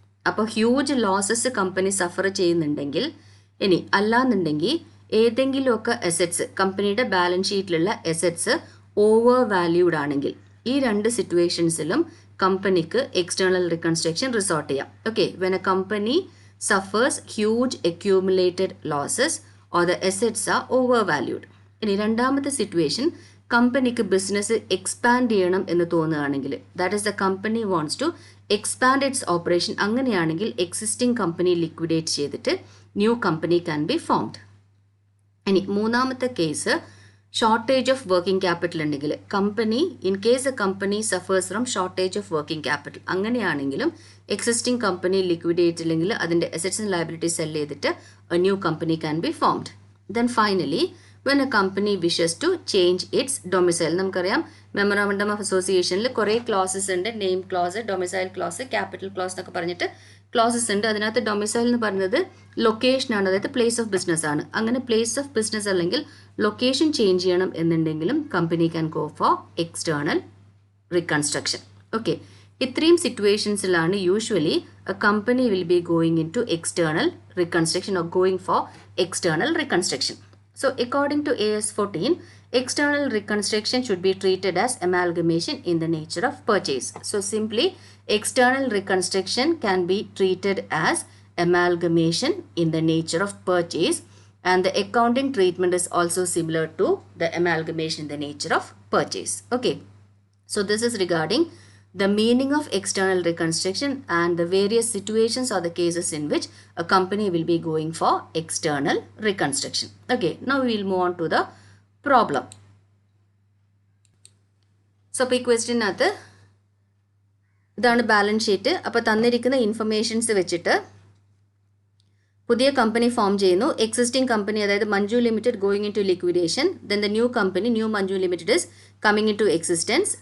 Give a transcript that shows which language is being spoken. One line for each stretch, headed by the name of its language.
Malayalam: അപ്പോൾ huge losses company Zafar ചെയ്യുന്നുണ്ടെങ്കിൽ, ഇനി അല്ലാന്നുണ്ടെങ്കിൽ ഏതെങ്കിലുമൊക്കെ അസറ്റ്സ് കമ്പനിയുടെ ബാലൻസ് ഷീറ്റിലുള്ള അസറ്റ്സ് ഓവർ വാല്യൂഡ് ആണെങ്കിൽ, ഈ രണ്ട് സിറ്റുവേഷൻസിലും കമ്പനിക്ക് എക്സ്റ്റേണൽ റിക്കൺസ്ട്രക്ഷൻ റിസോർട്ട് ചെയ്യാം.
English: Okay, when a company suffers huge accumulated losses or the assets are overvalued.
Malayalam: ഇനി രണ്ടാമത്തെ സിറ്റുവേഷൻ, കമ്പനിക്ക് ബിസിനസ് എക്സ്പാൻഡ് ചെയ്യണം എന്ന് തോന്നുകയാണെങ്കിൽ,
English: That is the company wants to expand its operation.
Malayalam: അങ്ങനെയാണെങ്കിൽ എക്സിസ്റ്റിംഗ് കമ്പനി ലിക്വിഡേറ്റ് ചെയ്തിട്ട്
English: New company can be formed.
Malayalam: ഇനി മൂന്നാമത്തെ case, shortage of working capital ഉണ്ടെങ്കിൽ, company
English: in case a company suffers from shortage of working capital,
Malayalam: അങ്ങനെയാണെങ്കിലും existing company liquidate ഇല്ലെങ്കിൽ അതിൻ്റെ assets and liability cell ചെയ്തിട്ട്
English: A new company can be formed. Then finally when a company wishes to change its domicile.
Malayalam: നമുക്കറിയാം memorandum of അസോസിയേഷനിൽ കുറേ closes ഉണ്ട്. Name close, domicile close, capital close എന്നൊക്കെ പറഞ്ഞിട്ട് closes ഉണ്ട്. അതിനകത്ത് ഡൊമിസൈൽ എന്ന് പറയുന്നത് ലൊക്കേഷനാണ്, അതായത് പ്ലേസ് ഓഫ് ബിസിനസ് ആണ്. അങ്ങനെ പ്ലേസ് ഓഫ് ബിസിനസ് അല്ലെങ്കിൽ ലൊക്കേഷൻ ചേഞ്ച് ചെയ്യണം എന്നുണ്ടെങ്കിലും
English: Company can go for external reconstruction.
Malayalam: Okay, ഇത്രയും സിറ്റുവേഷൻസിലാണ് usually
English: A company will be going into external reconstruction or going for external reconstruction. So according to AS 14, external reconstruction should be treated as amalgamation in the nature of purchase. So simply external reconstruction can be treated as amalgamation in the nature of purchase, and the accounting treatment is also similar to the amalgamation in the nature of purchase. Okay, so this is regarding the meaning of external reconstruction and the various situations or the cases in which a company will be going for external reconstruction. Okay, now we will move on to the problem.
Malayalam: So ഈ ക്വസ്റ്റ്യനകത്ത് ഇതാണ് balance sheet. അപ്പോൾ തന്നിരിക്കുന്ന informations വെച്ചിട്ട് പുതിയ company form ചെയ്യുന്നു. Existing company അതായത് Manju limited
English: Going into liquidation. Then the new company new Manju limited is coming into existence.